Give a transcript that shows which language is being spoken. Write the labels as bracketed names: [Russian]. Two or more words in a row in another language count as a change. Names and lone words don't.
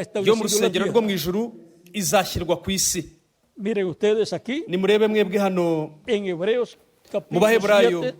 [Kinyarwanda] yo mu [Spanish] establecido en la [Kinyarwanda] rusengero rwo mu [Spanish] tierra. [Kinyarwanda] ijuru izashyirwa ku isi. [Spanish] Miren ustedes aquí [Kinyarwanda] Nimurebe mwebwe hano [Spanish] en Hebreos [Kinyarwanda] mu [Spanish] capítulo [Kinyarwanda] Baheburayo [Spanish] 7,